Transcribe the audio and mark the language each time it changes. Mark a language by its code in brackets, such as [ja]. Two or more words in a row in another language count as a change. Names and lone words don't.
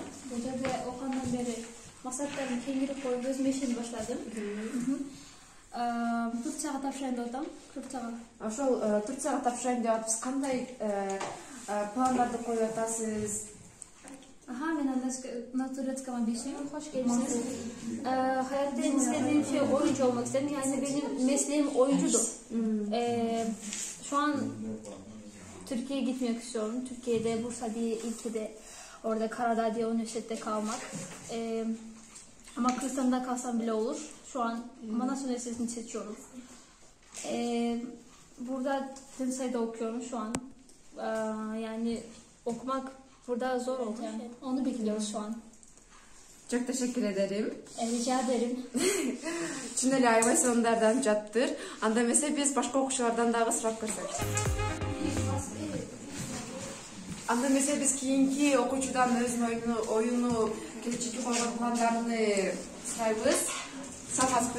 [ky] Бул жерде окугандан бери максаттарымды кеңирип коюп, өзүм ишенip баштадым. Турцияга тапшырайын деп атам. Турцияга. Ошол Турцияга тапшырайын деп атып, кандай пландарды коюп атасыз? [ru] Мен на турецком объясню. [ky] Хош келипсиз. [tr] Hayatта istediğim şey oyuncu olmak istedim. Yani benim mesleğim oyuncudur. Şu an Türkiye'ye gitmek istiyorum. Türkiye'de Bursa diye ilçede, orada Karadağ diye üniversitede kalmak. Ama Kırsan'da kalsam bile olur. Şu an Manas Üniversitesi'ni seçiyorum. Burada Tensay'da okuyorum şu an. Yani okumak burada zor oldu. Yani onu bekliyoruz şu an. Çok teşekkür ederim. Rica ederim. [ky] Чын эле аябай сонундардан жаттыр. Анда эмесе биз башка окуучулардан дагы сурап көрсөк. Анда эмесе биз кийинки окуучудан өзүнүн оюну, келечекке койгон пландарын сурайбыз. Саламатсызбы?